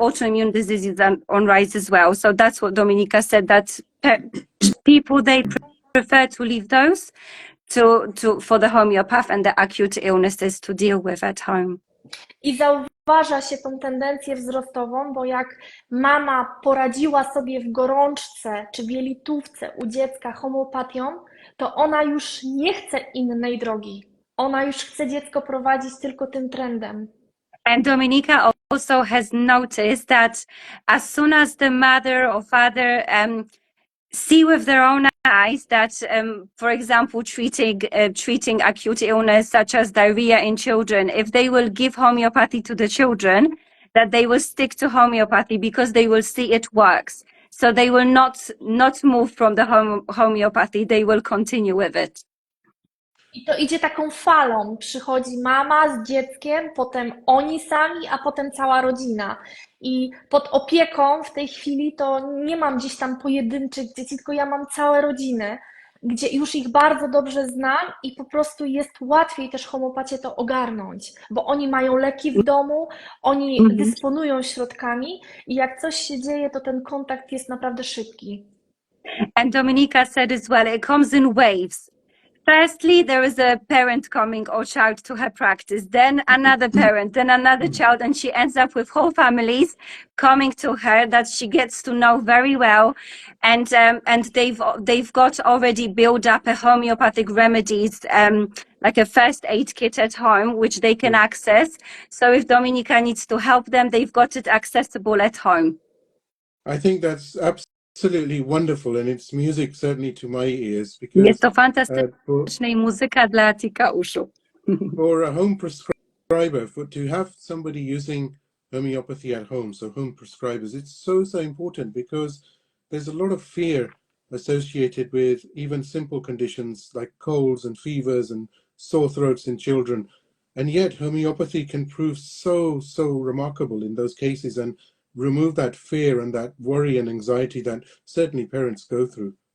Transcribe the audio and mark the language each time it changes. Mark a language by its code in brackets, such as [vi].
[en] Autoimmune diseases are on rise as well. So that's what Dominika said, that people, they prefer to leave those for the homeopath and the acute illnesses to deal with at home. [pl] I zauważa się tą tendencję wzrostową, bo jak mama poradziła sobie w gorączce czy w jelitówce u dziecka homeopatią, to ona już nie chce innej drogi. Ona już chce dziecko prowadzić tylko tym trendem. [en] And Dominika also has noticed that as soon as the mother or father see with their own eyes that, for example, treating acute illness such as diarrhea in children, if they will give homeopathy to the children, that they will stick to homeopathy because they will see it works. So they will not move from the homeopathy, they will continue with it. [pl] I to idzie taką falą. Przychodzi mama z dzieckiem, potem oni sami, a potem cała rodzina. I pod opieką w tej chwili to nie mam gdzieś tam pojedynczych dzieci, tylko ja mam całe rodziny, gdzie już ich bardzo dobrze znam i po prostu jest łatwiej też homeopacie to ogarnąć, bo oni mają leki w domu, oni dysponują środkami i jak coś się dzieje, to ten kontakt jest naprawdę szybki. [en] And Dominika said as well, it comes in waves. Firstly, there is a parent coming or child to her practice, then another parent, then another child, and she ends up with whole families coming to her that she gets to know very well, and they've got already built up a homeopathic remedies, like a first aid kit at home, which they can access. So if Dominika needs to help them, they've got it accessible at home. I think that's absolutely wonderful, and it's music certainly to my ears, because [pl] Jest to fantastyczna muzyka dla Atika uszu. [en] For a home prescriber, to have somebody using homeopathy at home, so home prescribers, it's so important, because there's a lot of fear associated with even simple conditions like colds and fevers and sore throats in children, and yet homeopathy can prove so remarkable in those cases and remove that fear and that worry and anxiety that certainly parents go through.